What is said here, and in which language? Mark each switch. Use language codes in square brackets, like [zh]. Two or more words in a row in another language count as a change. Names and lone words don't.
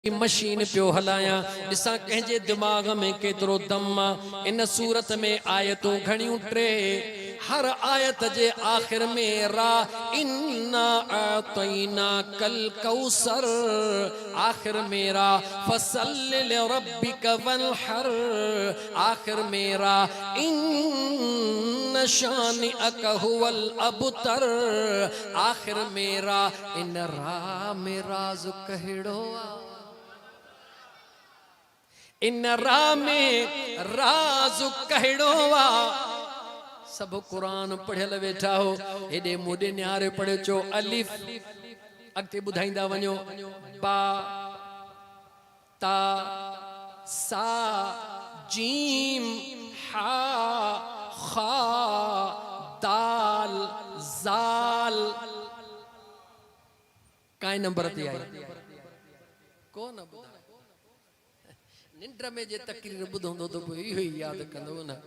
[sd] मशीन पियो हलाया ॾिसां कंहिंजे दिमाग़ में केतिरो दम आहे। इन सूरत में आयतूं घणियूं टे, हर आयत जे आख़िर में रा [ar] إنا أعطيناك الكوثر, [sd] आखिर मेरा [ar] فصل لربك وانحر, [sd] आखिर मेरा [ar] إن شانئك هو الأبتر, [sd] आखिर मेरा इन रा में राज़ कहिड़ो आहे, इन रा में राज़ कहिड़ो आहे। सब कुरान पढ़ियल वेठा हो, हेॾे मोॾे निहारे पढ़ियो चो अलिफ, अॻिते ॿुधाईंदा वञो बा ता सा जीम हा खा दाल ज़ाल, काई नंबर ते आई को न ॿुधाए, निंड में जे तकरीर ॿुधंदो त पोइ इहो ई यादि कंदो न।